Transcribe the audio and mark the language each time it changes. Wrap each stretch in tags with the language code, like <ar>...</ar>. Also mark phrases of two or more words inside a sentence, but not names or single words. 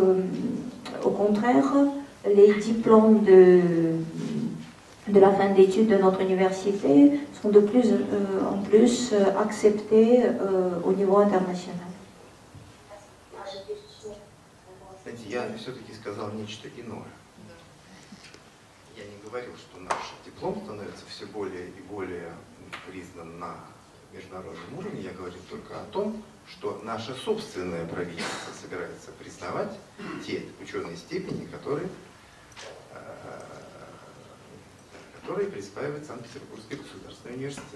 <fr>Et au contraire, les diplômes de la fin d'études de notre université sont de plus en plus acceptés au niveau international.</fr> <ru>Знаете, я все-таки сказал нечто иное. Я не говорил, что наш диплом становится все более и более признан на международном уровне. Я говорил только о том, что наше собственное правительство собирается признавать те ученые степени, которые присваивает Санкт-Петербургский государственный университет.</ru>